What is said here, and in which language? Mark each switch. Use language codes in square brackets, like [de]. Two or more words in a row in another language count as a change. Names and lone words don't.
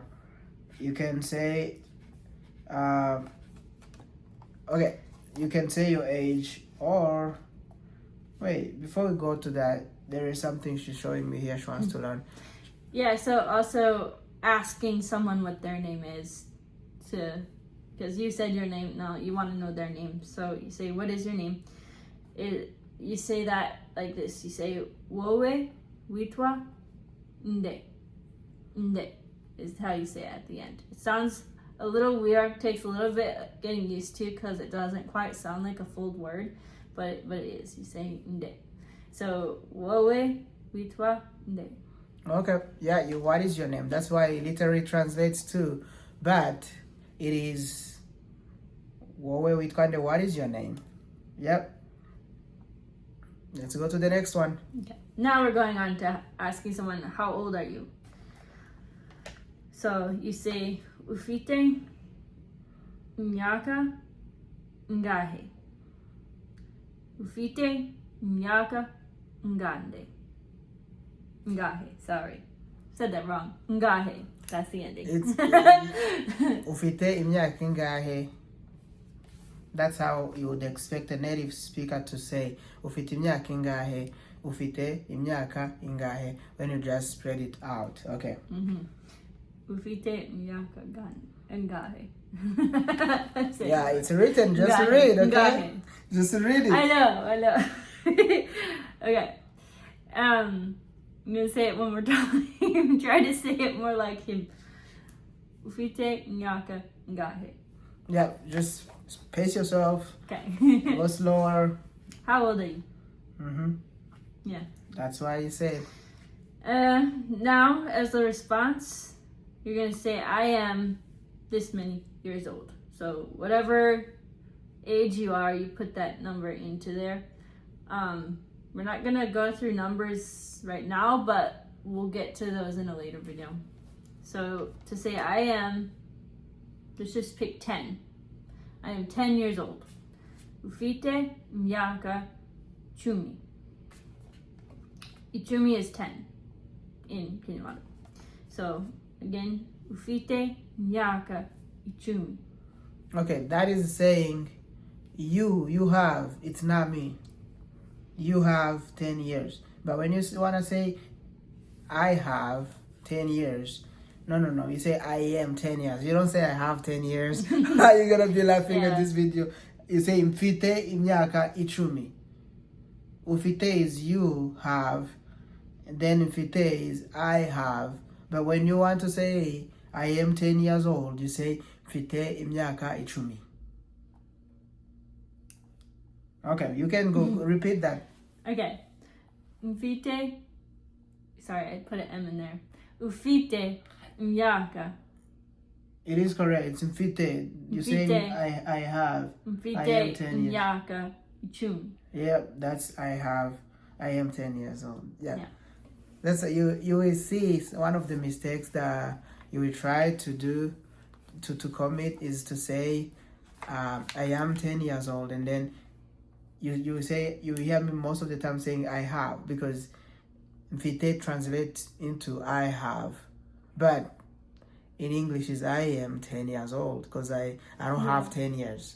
[en] You can say, okay, you can say your age, or wait, before we go to that, there is something she's showing me here. She wants to learn. Yeah, so also asking someone what their name is, because you said your name, no, you want to know their name. So you say, what is your name? You say that like this. You say, [rw] wowe, witwa, nde. [en] Nde is how you say it at the end. It sounds a little weird, takes a little bit getting used to because it doesn't quite sound like a full word, but it is. You say nde. So, [rw] wowe, witwa, nde. [en] Okay, yeah, what is your name? That's why it literally translates to, but it is [rw] wowe witwa, [en] what is your name? Yep. Let's go to the next one. Okay. Now we're going on to asking someone, how old are you? So you say, [rw] ufite myaka ngahe. Ufite myaka ngande. Ngahe, [en] sorry. Said that wrong. Ngahe. That's the ending. [rw] It's ufite imyaka ingahe. [en] That's how you would expect a native speaker to say ufite imyaka ingahe, ufite imyaka ingahe, when you just spread it out. Okay. [rw] Ufite myaka ngahe. [en] Yeah, it's written. Just [rw] Ngahe. [en] read, okay? [rw] Ngahe. [en] Just read it. I know. Okay. I'm gonna say it one more time. Try to say it more like him. [rw] Ufite nyaka ngahe. [en] Yeah, just pace yourself. Okay. Go slower. How old are you? Yeah. That's why you say it. Now, as a response, you're gonna say, I am this many years old. So whatever age you are, you put that number into there. We're not gonna go through numbers right now, but we'll get to those in a later video. So to say I am, let's just pick 10. I am 10 years old. [rw] Ufite myaka chumi. [en] Ichumi is 10 in Kinyarwanda. So again, [rw] ufite myaka ichumi. [en] Okay, that is saying you have, it's not me. You have 10 years. But when you want to say I have 10 years, no, you say I am 10 years. You don't say I have 10 years. You're going to be laughing at this video. You say [rw] mfite imyaka ichumi. [en] Ufite is you have, and then mfite is I have. But when you want to say I am 10 years old, you say [rw] mfite imyaka ichumi. [en] Okay, you can go repeat that. Okay. Mfite, sorry, I put an M in there. [rw] Ufite myaka. [en] It is correct. It's mfite. You say I have. [rw] Mfite [en] I am 10 years. [rw] myaka ichumi. [en] Yeah, that's I have. I am 10 years old. Yeah. That's you will see one of the mistakes that you will try to do to commit is to say I am 10 years old, and then you say, you hear me most of the time saying I have, because mfite translates into I have, but in English is I am 10 years old, because I don't have 10 years.